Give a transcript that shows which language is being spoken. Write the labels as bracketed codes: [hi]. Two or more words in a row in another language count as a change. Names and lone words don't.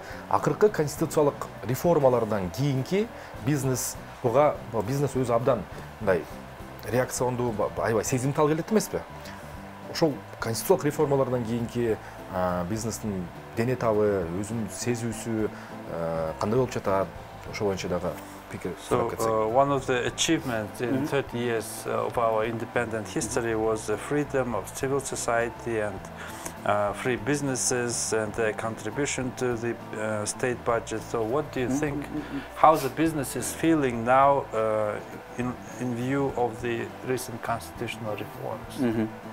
[ky] Акыркы конституциялык реформалардан кийинки бизнес өзү абдан мындай реакциондуу, аябай сезимтал келет эмеспи? Ошол конституциялык реформалардан кийинки бизнестин дене табы, өзүнүн сезүүсү кандай болуп жатат? Ошол боюнча дагы пикир сурап кетсек. [en] One of the achievements in 30 years of our independent history was the freedom of civil society and free businesses and their contribution to the state budget. So what do you think, how the business is feeling now in view of the recent constitutional reforms?